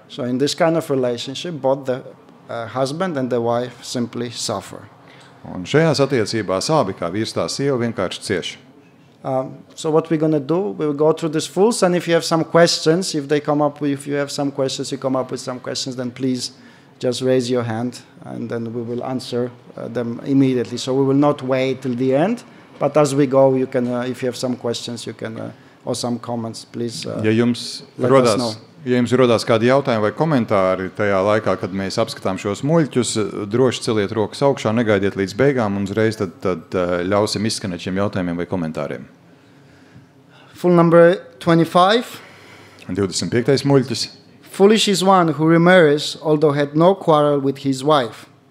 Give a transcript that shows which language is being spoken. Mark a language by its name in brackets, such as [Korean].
[English] So in this kind of relationship, both the husband and the wife simply suffer. [Latvian] Un šajās attiecībās abi, kā vīrs tā sieva, vienkārši cieš. [English] So what we're going to do, we'll go through these fools, and if you have some questions, if you have some questions, you come up with some questions, then please just raise your hand, and then we will answer them immediately. So we will not wait till the end, but as we go, you can, if you have some questions, you can, or some comments, please [Latvian] Ja jums [English] let us know. [Latvian] rodās kādi jautājumi vai komentāri tajā laikā, kad mēs apskatām šos muļķus, droši celiet rokas augšā, negaidiet līdz beigām un uzreiz tad ļausim izskanēt šiem jautājumiem vai komentāriem. [English] Full number 25. [Latvian] 25. muļķis. [English] Foolish is one who remarries, although had no quarrel with his wife.